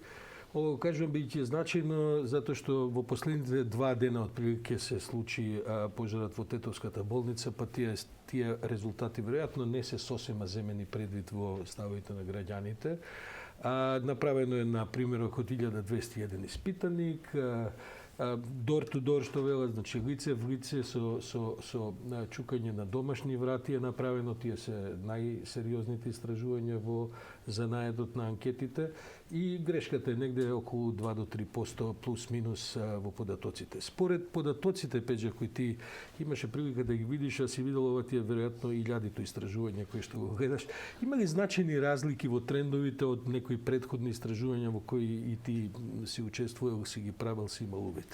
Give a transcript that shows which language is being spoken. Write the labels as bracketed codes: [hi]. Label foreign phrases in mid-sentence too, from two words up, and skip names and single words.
[mk] Ово кажувам бидејќи значајно затоа што во последните 2 дена отприлike се случи пожарот во Тетовската болница, па тие резултати веројатно не се сосема земени предвид во ставовите на граѓаните. Направено е на примерок од 1201 испитаник, [en] door to door [mk] што велат, значи лице в лице со чукање на домашни врати е направено, тие се најсериозните истражувања во занаедот на анкетите и грешката е негде околу 2 до 3% плюс минус во податоците. Според податоците, Пеџа, кои ти имаше прилика да ги видиш, а си видел ова тие веројатно илјадито истражувања кои што го гледаш, има ли значајни разлики во трендовите од некои претходни истражувања во кои и ти си учествувал, си ги правил, си имал увид?